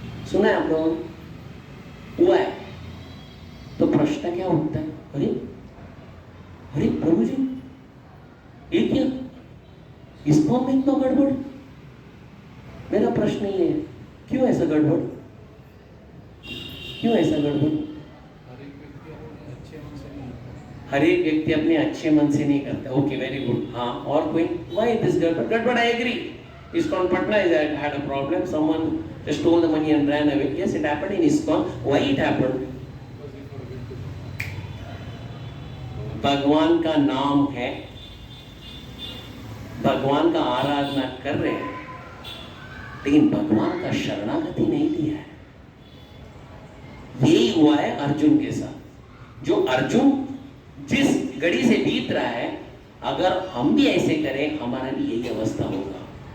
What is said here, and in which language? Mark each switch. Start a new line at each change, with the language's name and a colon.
Hindi: सुना है आप लोगों ने? हुआ है। तो प्रश्न क्या उठता है, अरे अरे प्रभु जी ये क्या, इस्कॉन में इतना गड़बड़? मेरा प्रश्न ये है, क्यों ऐसा गड़बड़? क्यों ऐसा गड़बड़? हर एक व्यक्ति अपने अच्छे मन से नहीं करता।
English: Okay, very good.
Hindi: हाँ, और कोई?
English: Why this गड़बड़? गड़बड़, I agree. ISKCON Patna had a problem. Someone just stole the money and ran away. Yes, it happened in ISKCON. Why it happened?
Hindi: भगवान का नाम है, भगवान का आराधना कर रहे हैं, लेकिन भगवान का शरणागति नहीं लिया है। यही हुआ है अर्जुन के साथ। जो अर्जुन जिस घड़ी से बीत रहा है, अगर हम भी ऐसे करें, हमारा भी यही अवस्था होगा।